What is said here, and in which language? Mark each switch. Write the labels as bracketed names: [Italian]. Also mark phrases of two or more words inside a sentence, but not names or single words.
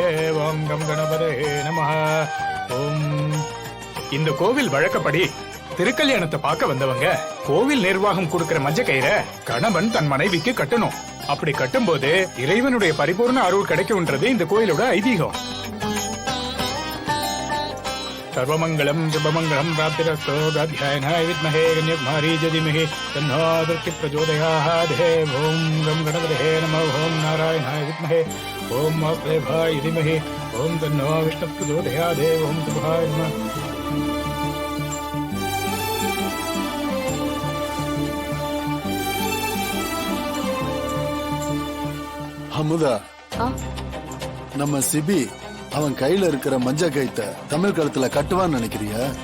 [Sanskrit] ओं गं गणपतये नमः। ओं. [Tamil] இந்த கோவில் வழக்கப்படி திருக்கல்யாணத்தை பார்க்க வந்தவங்க கோவில் நிர்வாகம் கொடுக்கிற மஞ்ச கயிறை கணவன் தன் மனைவிக்கு கட்டணும். அப்படி கட்டும்போது இறைவனுடைய பரிபூர்ண அருள் கிடைக்கும்ன்றது இந்த கோயிலோட ஐதீகம். [Sanskrit] सर्वमंगलम शुभमंगलम प्राप्तिरस्तु. गाध्यायनाय विद्महे कन्याकुमारीच धीमहि तन्नो दुर्गे प्रचोदयात्. ओम गं गणपतये नमः. ओम नारायणाय विद्महे ओम वासुदेवाय धीमहि ओम तन्नो विष्णु प्रचोदयात्. ओम शुभाय नमः. [Tamil] அமுதா, நம்ம சிபி அவன் கையில இருக்கிற மஞ்ச கயித்தை தமிழ் கழுத்துல கட்டுவான்னு நினைக்கிறியா?